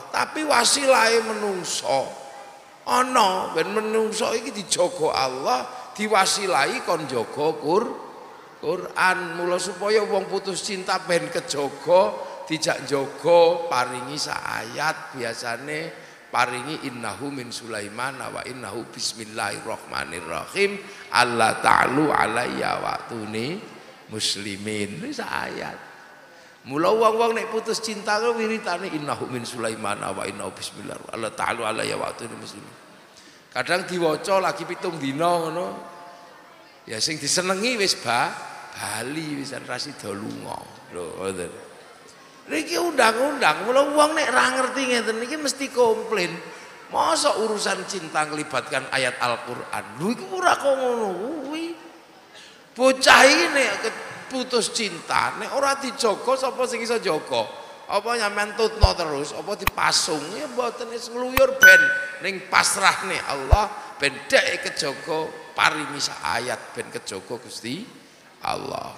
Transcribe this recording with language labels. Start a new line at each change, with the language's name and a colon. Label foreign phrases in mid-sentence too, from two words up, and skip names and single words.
Javanese: Tapi wasilahe menungso ana ben menungso iki dijaga Allah, diwasilahi kon njaga Quran. Mula supaya wong putus cinta ben kejaga dijak jaga paringi sak ayat biasane paringi
Arabic: إنه من سليمان وإنه بسم الله الرحمن الرحيم ألا تعلوا علي وأتوني مسلمين
Javanese: sak ayat. Mula wong-wong nek putus cinta ku wiritane
Arabic: إنه من سليمان وإنه بسم الله ألا تعلوا علي وأتوني مسلمين.
Javanese: Kadang diwaca lagi 7 dina ngono. Ya sing disenengi wis bali wis ra sida lunga. Lho ngoten. Niki undang-undang, mula wong nek ra ngerti ngeten niki mesti komplain.
Indonesian: Masa urusan cinta ngelibatkan ayat Al-Qur'an.
Javanese: Lho iku ora kok ngono kuwi. Bocah iki nek putus cinta, nek ora dijaga sapa sing iso jaga? Apa nyampean tutno terus, apa dipasung? Ya mboten wis ngluyur ben ning pasrahne Allah ben dek kejaga paringi sak ayat ben kejaga Gusti Allah.